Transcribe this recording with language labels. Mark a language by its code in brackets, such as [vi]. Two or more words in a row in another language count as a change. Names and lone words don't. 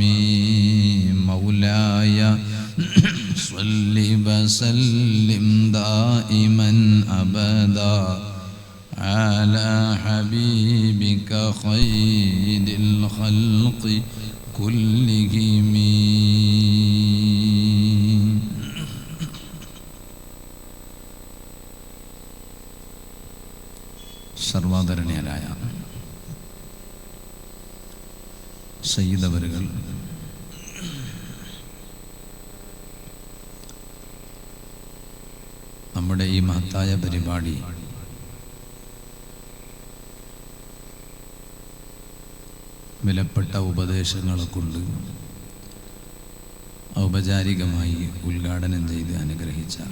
[ar] مولاي صل وسلم دائما أبدا على حبيبك خير الخلق كلهم. [ml] സർവാദരണീയരായ സയ്യിദ് അവരുകൾ, നമ്മുടെ ഈ മഹത്തായ പരിപാടി വിലപ്പെട്ട ഉപദേശങ്ങളെ കൊണ്ട് ഔപചാരികമായി ഉദ്ഘാടനം ചെയ്ത് അനുഗ്രഹിച്ച